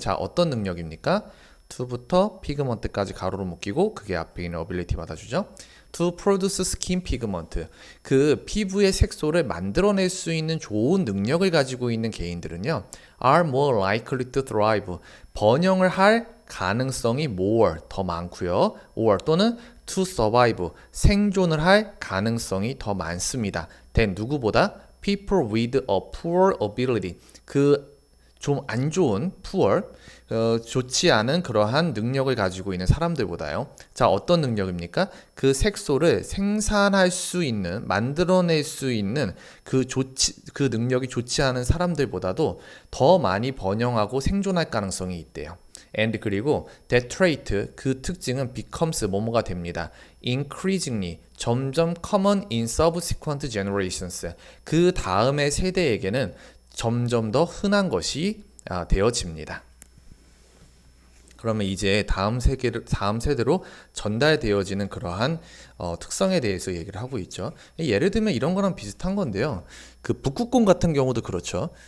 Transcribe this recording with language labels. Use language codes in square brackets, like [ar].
[ko] 자, 어떤 능력입니까? to부터 pigment까지 가로로 묶이고 그게 앞에 있는 ability 받아주죠. [en] to produce skin pigment, [ko] 그 피부의 색소를 만들어낼 수 있는 좋은 능력을 가지고 있는 개인들은요, [en] are more likely to thrive, [ko] 번영을 할 가능성이 more, 더 많고요. [en] or [ko] 또는 [en] to survive, [ko] 생존을 할 가능성이 더 많습니다. [en] than [ko] 누구보다? [en] people with a poor ability, 그 [ko] 좀 안 좋은 poor, 좋지 않은 그러한 능력을 가지고 있는 사람들보다요. 자, 어떤 능력입니까? 그 색소를 생산할 수 있는, 만들어낼 수 있는 그 능력이 좋지 않은 사람들보다도 더 많이 번영하고 생존할 가능성이 있대요. and 그리고 [en] that trait, [ko] 그 특징은 becomes 뭐뭐가 됩니다. [en] increasingly, 점점 common in subsequent generations. [ko] 그 다음의 세대에게는 점점 더 흔한 것이 되어집니다. 그러면 이제 다음 세대로 전달되어지는 그러한 특성에 대해서 얘기를 하고 있죠. 예를 들면 이런 거랑 비슷한 건데요. 그 북극곰 같은 경우도 그렇죠.